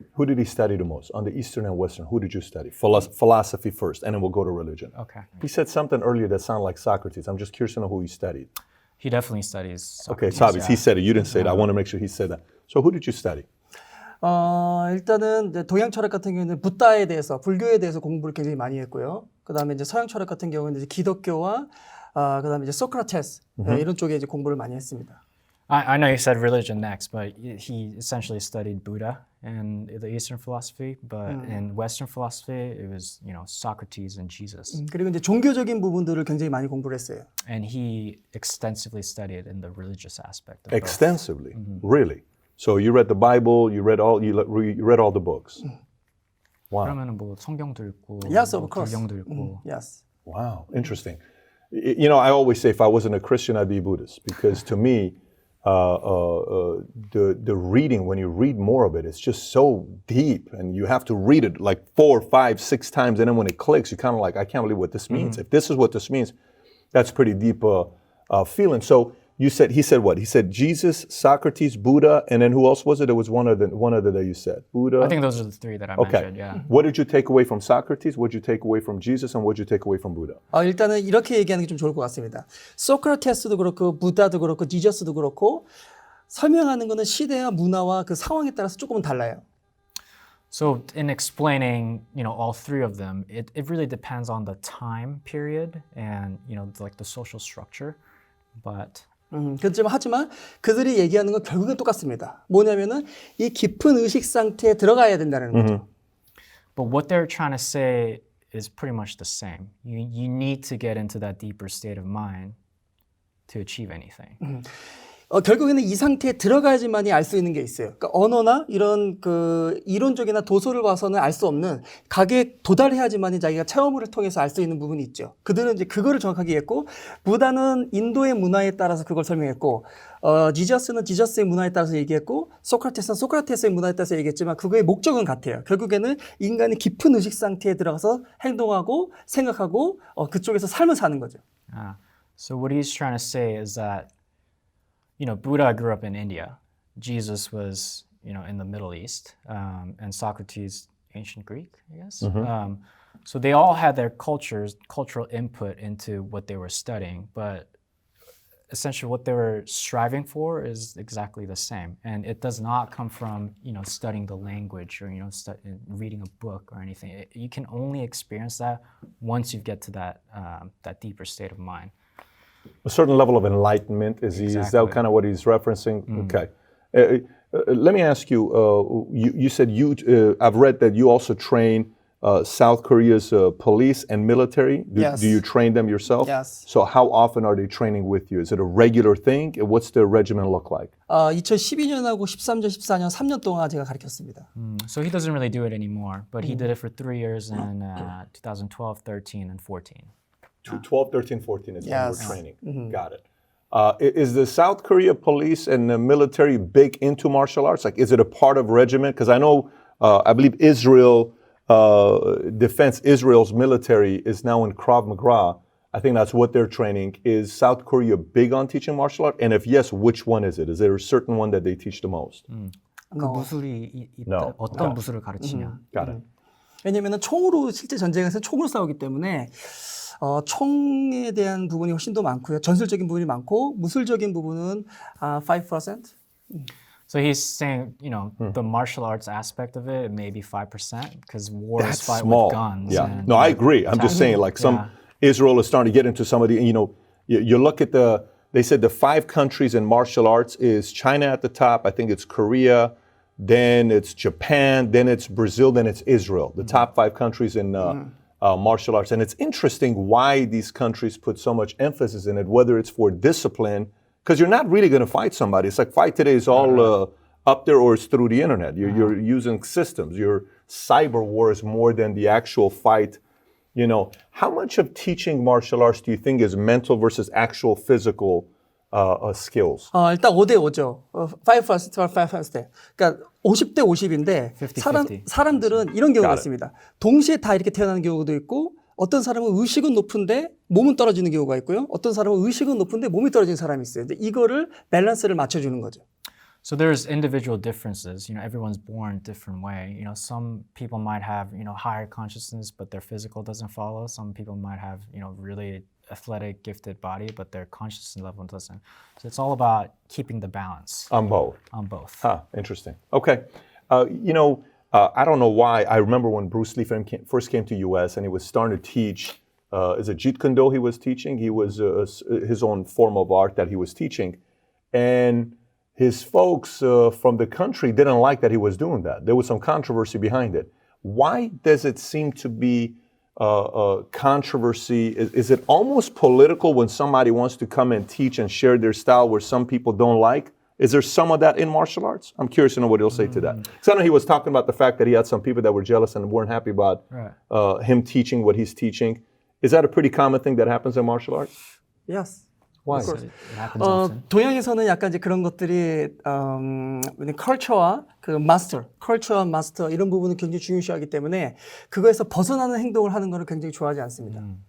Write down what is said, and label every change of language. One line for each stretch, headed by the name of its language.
English: Who did he study the most? On the Eastern and Western, who did you study? Philosophy first, and then we'll go to religion. Okay. He said something earlier that sounded like Socrates. I'm just curious to know who he studied. He definitely studies Okay, Socrates. Socrates, he yeah. said it. You didn't say that. I want to make sure he said that. So who did you study?
Korean: 일단은 이제 동양 철학 같은 경우는 부다에 대해서, 불교에 대해서 공부를 굉장히 많이 했고요. 그다음에 이제 서양 철학 같은 경우는 이제 기독교와 그다음에 이제 소크라테스 이런 쪽에 이제 공부를 많이 했습니다.
English: I know you said religion next, but he essentially studied Buddha and the Eastern philosophy. But in Western philosophy, it was Socrates and Jesus.
Korean: 그리고 이제 종교적인 부분들을 굉장히 많이 공부를 했어요.
English: And he extensively studied in the religious aspect of Extensively, really. So you read the Bible, you read all the books. Wow.
Korean: 그러면은 뭐 성경도 읽고,
English: Yes, of course.
Korean: 불경도 읽고.
English: Yes. Wow, interesting. You know, I always say if I wasn't a Christian, I'd be Buddhist because to me, the reading, when you read more of it, it's just so deep and you have to read it like 4, 5, 6 times. And then when it clicks, you're kind of like, I can't believe what this means. If this is what this means, that's pretty deep feeling. So he said what? He said Jesus, Socrates, Buddha, and then who else was it? There was one other that you said. Buddha. I think those are the three that I mentioned, yeah. What did you take away from Socrates? What did you take away from Jesus? And what did you take away from Buddha?
Korean: 일단은 이렇게 얘기하는 게 좀 좋을 것 같습니다. 소크라테스도 그렇고 부다도 그렇고 지저스도 그렇고 설명하는 거는 시대와 문화와 그 상황에 따라서 조금은 달라요.
English: So in explaining, all three of them, it really depends on the time period and, like the social structure. But
Korean: 하지만 그들이 얘기하는 건 결국엔 똑같습니다. 뭐냐면은 이 깊은 의식 상태에 들어가야 된다는 거죠.
English: But what they're trying to say is pretty much the same. You need to get into that deeper state of mind to achieve anything.
Korean: 결국에는 이 상태에 들어가야지만이 알 수 있는 게 있어요. 그러니까 언어나 이런 그 이론적이나 도서를 봐서는 알 수 없는 각에 도달해야지만이 자기가 체험을 통해서 알 수 있는 부분이 있죠. 그들은 이제 그거를 정확하게 했고, 부다는 인도의 문화에 따라서 그걸 설명했고, 지저스는 지저스의 문화에 따라서 얘기했고, 소크라테스는 소크라테스의 문화에 따라서 얘기했지만 그거의 목적은 같아요. 결국에는 인간이 깊은 의식 상태에 들어가서 행동하고 생각하고 그쪽에서 삶을 사는 거죠.
English: So what he's trying to say is that Buddha grew up in India. Jesus was, in the Middle East, and Socrates, ancient Greek, I guess. So they all had their cultural input into what they were studying, but essentially what they were striving for is exactly the same. And it does not come from, studying the language or, reading a book or anything. You can only experience that once you get to that deeper state of mind. A certain level of enlightenment, is that kind of what he's referencing? Okay. Let me ask you, you said I've read that you also train South Korea's police and military. Yes. Do you train them yourself? Yes. So how often are they training with you? Is it a regular thing? What's the regimen look like?
Korean: 2012년하고 13년, 14년, 3년 동안 제가 가르쳤습니다.
English: So he doesn't really do it anymore, but he did it for 3 years in 2012, 13, and 14. 12, 13, 14 is when Yes. we're training. Got it. Is the South Korea police and the military big into martial arts? Like, is it a part of regiment? Because I know, I believe Israel's military is now in Krav Maga. I think that's what they're training. Is South Korea big on teaching martial art? And if yes, which one is it? Is there a certain one that they teach the most?
Korean: 그 무술이
English: No.
Korean: 어떤 무술을 가르치냐?
English: Got it.
Korean: 왜냐면은 총으로 실제 전쟁에서 총으로 싸우기 때문에 총에 대한 부분이 훨씬 더 많고요. 전술적인 부분이 많고 무술적인 부분은 5%.
English: So he's saying, the martial arts aspect of it, maybe 5%, because wars That's fight small. with guns. Yeah. And, No, I agree. I'm just saying, like Israel is starting to get into some of the, you look at they said the 5 countries in martial arts is China at the top. I think it's Korea, then it's Japan, then it's Brazil, then it's Israel. The top 5 countries in martial arts. And it's interesting why these countries put so much emphasis in it, whether it's for discipline, because you're not really going to fight somebody. It's like fight today is all up there or it's through the internet. You're using systems. Your cyber war is more than the actual fight. How much of teaching martial arts do you think is mental versus actual physical skills?
Korean: 일단 5대5죠. 5%. 그러니까 50대 50인데
English: 50-50.
Korean: 사람들은 이런 경우가 있습니다. 동시에 다 이렇게 태어나는 경우도 있고 어떤 사람은 의식은 높은데 몸은 떨어지는 경우가 있고요. 어떤 사람은 의식은 높은데 몸이 떨어지는 사람이 있어요. 근데 이거를 밸런스를 맞춰주는 거죠.
English: So there's individual differences. You know, everyone's born different way. You know, some people might have, you know, higher consciousness, but their physical doesn't follow. Some people might have, you know, really athletic, gifted body, but their consciousness level doesn't. So it's all about keeping the balance On both. on both. Huh, interesting. Okay. I don't know why. I remember when Bruce Lee first came to U.S. and he was starting to teach, is it Jeet Kune Do he was teaching? He was his own form of art that he was teaching. And his folks from the country didn't like that he was doing that. There was some controversy behind it. Why does it seem to be controversy? Is it almost political when somebody wants to come and teach and share their style where some people don't like? Is there some of that in martial arts? I'm curious to know what he'll say to that. Because I know he was talking about the fact that he had some people that were jealous and weren't happy about him teaching what he's teaching. Is that a pretty common thing that happens in martial arts? Yes. Why? So it happens often.
Korean: 동양에서는 약간 이제 그런 것들이 컬처와 그 컬처와 마스터 이런 부분을 굉장히 중요시하기 때문에 그거에서 벗어나는 행동을 하는 거를 굉장히 좋아하지 않습니다.